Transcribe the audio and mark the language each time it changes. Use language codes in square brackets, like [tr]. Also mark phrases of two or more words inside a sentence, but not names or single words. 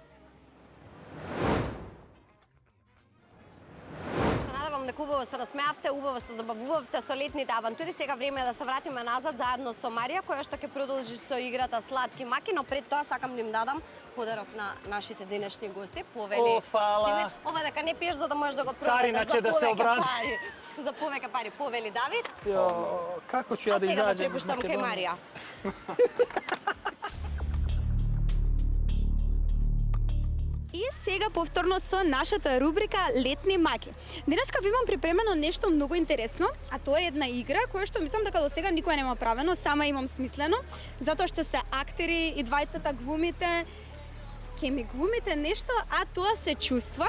[mk] Надевам дека убаво се насмеавте, убаво се забавувавте со летните авантури. Сега време е да се вратиме назад заедно со Марија, која што ќе продолжи со играта Сладки маки, но пред тоа сакам да им дадам подарок на нашите денешни гости. Повели. О, фала. Симир, ова дека не пиеш за да можеш да го Царина продадеш ќе да се обрати. пари. За повеќе пари, повели Давид. [sr] Jo, kako ću ja da [mk] А сега да [sr] izađem iz [mk] препуштам кај [sr] Makedonije? [mk] Марија. И сега повторно со нашата рубрика Летни маки. Денеска ви имам припремено нешто многу интересно, а тоа е една игра која што мислам дека до сега никој нема правено, сама имам смислено, затоа што сте актери и двајцата глумите, ќе ми глумите нешто, а тоа се чувства.